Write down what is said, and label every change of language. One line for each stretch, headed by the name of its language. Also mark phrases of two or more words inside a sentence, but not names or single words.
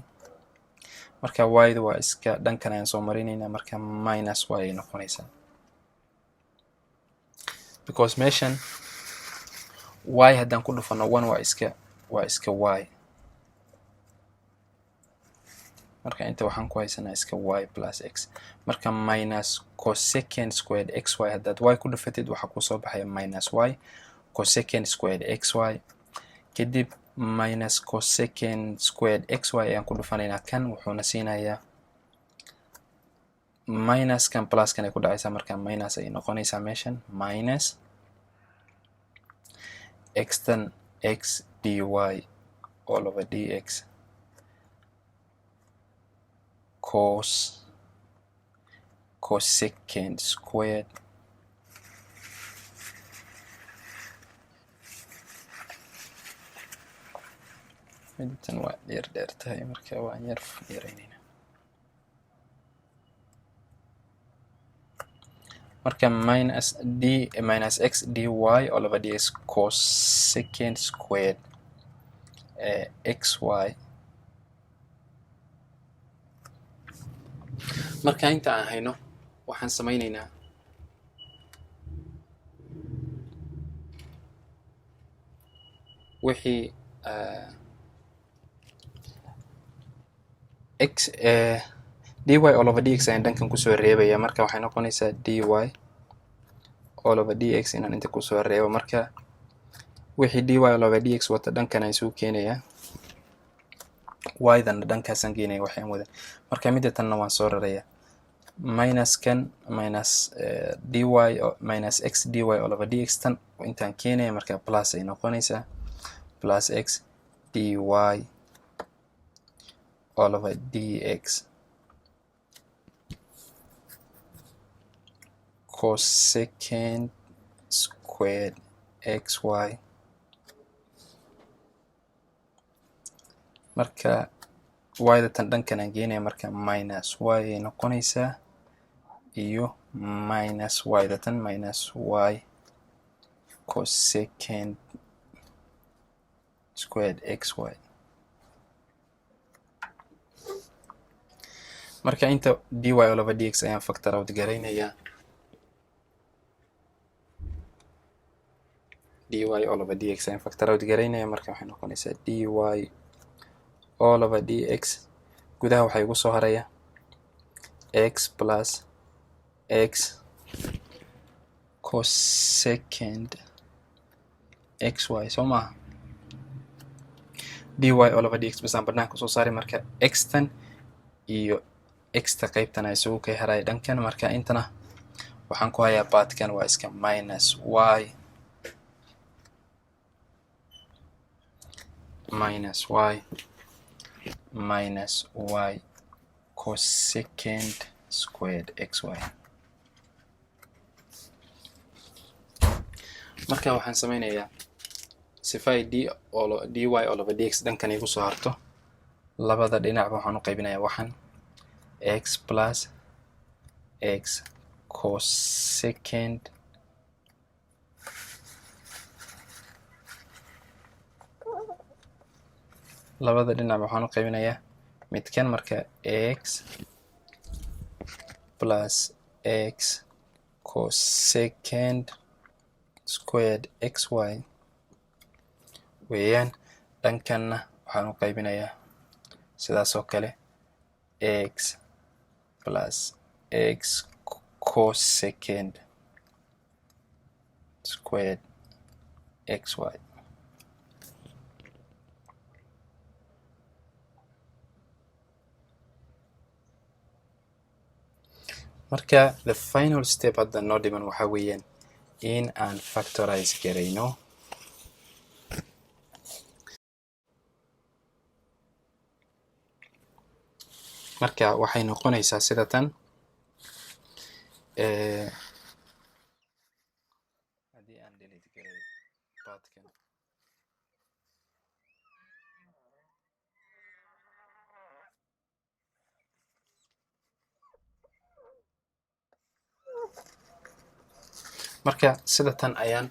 Somali: marka y-da waa iska dhankan ayaan soo marinaynaa, marka
English: minus y
Somali: ay noqonaysaa, because meeshan y haddaan ku dhufano 1 waa iska y. marka inta waxaan ku haysanaa iska y
English: plus x,
Somali: marka
English: minus cosecant squared xy
Somali: haddaad y ku dhufatid waxaa kusoo baxaya
English: minus y cosecant squared xy,
Somali: kadib
English: minus cosecant squared xy
Somali: ayaan ku dhufanaynaa kan, wuxuuna siinayaa minus kan plus kan ay ku dhacaysaa, marka minus ay noqonaysaa meeshan minus
English: x tan x dy all over dx cosecant squared
Somali: midtan waa dheer tahay marka waan yar yareynayna marka
English: minus x dy all over dx cosecant squared xy
Somali: marka inta aan hayno waxaan samaynaynaa wixii
English: x dy all over dx
Somali: ayaan dhankan kusoo reebaya marka waxay noqonaysaa
English: dy all over dx
Somali: inaan inta kusoo reebo marka wixii
English: dy all over dx
Somali: wata dhankan aan soo keenayaa y-dan dhankaasaan geenaya waxaan wada marka midda tanna waan soo rarayaa minuskan
English: minus dy minus x dy all over dx
Somali: tan intaan keenaya marka plus ay noqonaysaa
English: plus x dy all over dx cosecant squared xy
Somali: marka y-da tan dhankan aan geenaya marka
English: minus y
Somali: ay noqonaysaa iyo minus y-da tan
English: minus y cosecant squared xy
Somali: marka inta
English: dy all over dx
Somali: ayaan
English: factor out
Somali: garaynayaa
English: dy all over dx
Somali: ayaan
English: factor out
Somali: garaynaya marka waxay noqonaysaa
English: dy all over dx
Somali: gudaha waxaa igu soo haraya
English: x plus x cosecant xy
Somali: soo maaha
English: dy all over dx
Somali: basaan banaanka soo saaray marka x-tan iyo x-ta qaybtan ay isugu kay haraya dhankan marka intana waxaan ku hayaa baadkan waa iska
English: minus y minus y cosecant squared xy
Somali: marka waxaan samaynayaa sifa ay
English: dy all over dx
Somali: dhankan igu soo harto labada dhinacba waxaan u qaybinayaa waxan
English: x plus x cosecant
Somali: labada dhinac waxaan u qaybinayaa midkan marka
English: x plus x cosecant squared xy
Somali: weeyaan dhankanna waxaan u qaybinayaa sidaas oo kale
English: x plus x cosecant squared xy
Somali: marka
English: the final step
Somali: hadda noo dhiman waxaa weeyaan in aan factorize garayno marka waxay noqonaysaa sida tan haddii aan delete garay baadkan marka sida tan ayaan